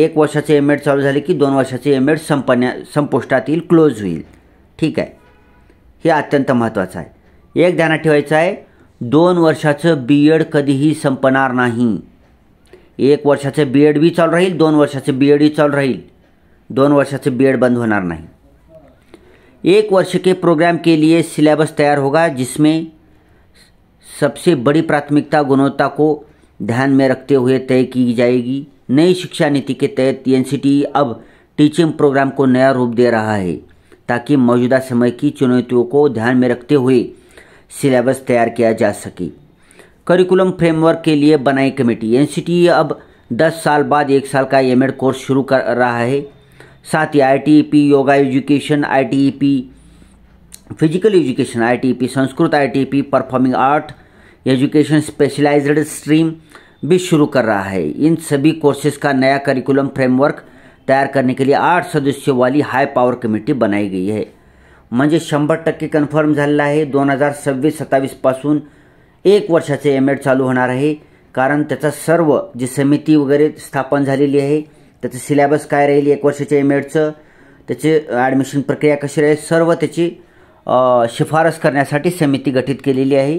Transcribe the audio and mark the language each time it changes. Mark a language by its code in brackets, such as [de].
[mr] 1 वर्षाचे MAD चालू झाले की 2 वर्षाचे MAD संपुष्टात येईल, क्लोज होईल. ठीक आहे. हे अत्यंत महत्त्वाचं आहे. एक ध्यानात ठेवायचं आहे, 2 वर्षाचं BEd कधीही संपणार नाही. 1 वर्षाचं BEd बी चालू राहील, 2 वर्षाचं BEd ही चालू राहील. 2 वर्षाचं BEd बंद होणार नाही. [hi] 1 वर्ष के प्रोग्राम के लिए सिलेबस तैयार होगा, जिसमें सबसे बड़ी प्राथमिकता गुणवत्ता को ध्यान में रखते हुए तय की जाएगी. नई शिक्षा नीति के तहत NCTE अब टीचिंग प्रोग्राम को नया रूप दे रहा है ताकि मौजूदा समय की चुनौतियों को ध्यान में रखते हुए सिलेबस तैयार किया जा सके. करिकुलम फ्रेमवर्क के लिए बनाई कमेटी. NCTE अब 10 साल बाद 1 साल का MAD कोर्स शुरू कर रहा है. साथ ही ITEP yoga education, ITEP physical education, ITEP Sanskrit, ITEP performing art education specialised stream भी शुरू कर रहा है. इन सभी कोर्सेज का नया करिकुलम फ्रेमवर्क तैयार करने के लिए 8 सदस्यों वाली हाई पावर कमिटी बनाई गई है. [mr] म्हणजे 100% कन्फर्म झालेला आहे. 2026-27 पासून 1 वर्षाचे MAD चालू होणार आहे. कारण त्याचा सर्व जी समिती वगैरे स्थापन झालेली आहे, त्याचं सिलेबस काय राहील, 1 वर्षाच्या MADचं, त्याचे ॲडमिशन प्रक्रिया कशी राहील, सर्व त्याची शिफारस करण्यासाठी समिती गठीत केलेली आहे.